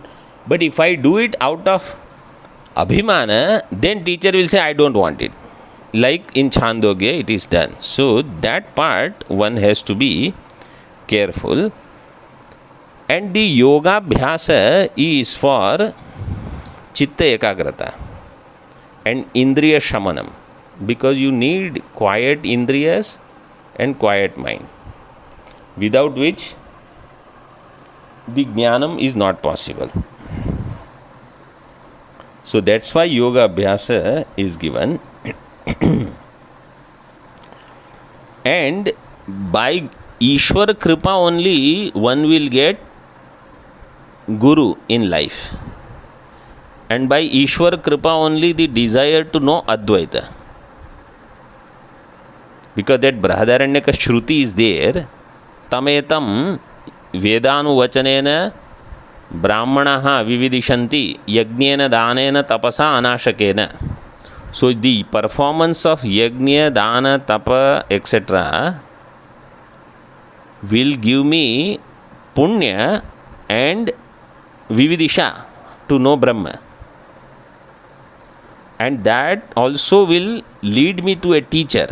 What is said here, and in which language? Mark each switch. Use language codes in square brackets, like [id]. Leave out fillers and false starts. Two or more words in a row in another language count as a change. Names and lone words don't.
[en] But if I do it out of abhimana, then teacher will say, I don't want it. Like in Chandogya, it is done. So that part one has to be careful. And the [sa] yoga abhyasa [en] is for [sa] chitta ekagrata [en] and [sa] indriya shamanam, [en] because you need quiet indriyas and quiet mind, without which the jnanam is not possible. So that's why [sa] yoga abhyasa [en] is given. And by [sa] Ishwar Kripa [en] only one will get Guru in life. And by [sa] Ishwar Kripa [en] only the desire to know Advaita. Because that Brihadaranyaka Shruti is there. [sa] Tametam Vedanu Vachanena Brahmanaha Vividishanti Yajnena Danena Tapasa Anashakena. [en] So the performance of [sa] Yajna, Dana, Tapa, [en] etc. will give me Punya and Vividisha to know Brahma. And that also will lead me to a teacher.